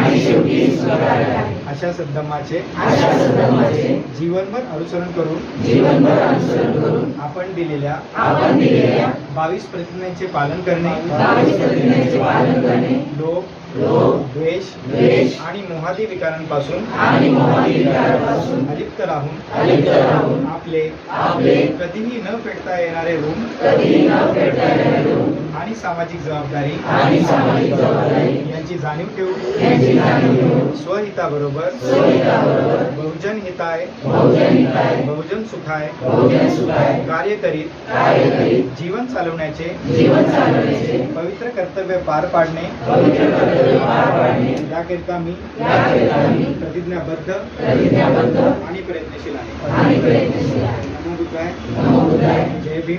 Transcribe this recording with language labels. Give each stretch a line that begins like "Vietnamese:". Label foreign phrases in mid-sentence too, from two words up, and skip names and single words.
Marathi: अशा सद्धम्माचे जीवनभर अनुसरण करून आपण दिलेल्या 22 प्रतिज्ञांचे पालन करणे, लोभ, द्वेष आणि मोहादी विकारांपासून अलिप्त राहून आपले कधीही न फेडता येणारे ऋण आणि सामाजिक जबाबदारी यांची जाणीव ठेवून स्वहिताबरोबर
Pali: बहुजन हिताय बहुजन सुखाय
Marathi: कार्य करीत जीवन चालवण्याचे पवित्र कर्तव्य पार पाडणे याकरिता मी प्रतिज्ञाबद्ध आणि प्रयत्नशील आहे.
Pali: नमो बुद्धाय.
Marathi: जय भीम.